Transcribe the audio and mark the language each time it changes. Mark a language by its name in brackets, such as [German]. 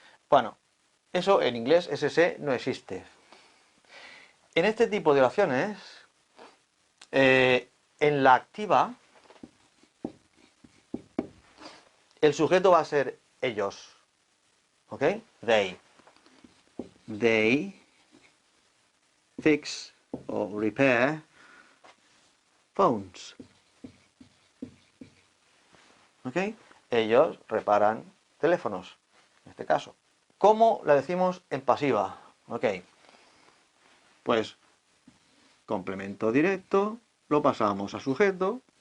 [Spanish] Bueno, eso en inglés, ese se no existe. En este tipo de oraciones, en la activa, el sujeto va a ser ellos. ¿Ok? They. [English] They fix o repair phones. [Spanish] ¿Ok? Ellos reparan teléfonos, en este caso. ¿Cómo la decimos en pasiva? ¿Ok? Pues complemento directo, lo pasamos a sujeto.